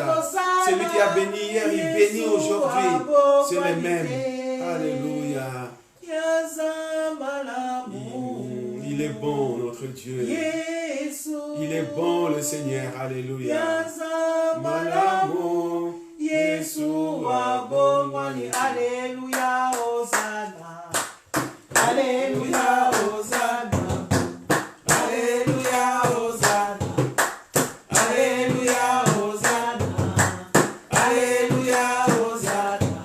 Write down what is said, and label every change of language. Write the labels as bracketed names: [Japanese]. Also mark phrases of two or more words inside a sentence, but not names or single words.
[French] Celui qui a béni hier, il bénit aujourd'hui. C'est le même. Alléluia. Il est bon, notre Dieu. Il est bon, le Seigneur. Alléluia. [Lingala] Malamo, Yeshua, Bongwani. [French] Alléluia, Hosanna. Alléluia, Hosanna. Alléluia, Hosanna. Alléluia, Hosanna. Alléluia, Hosanna.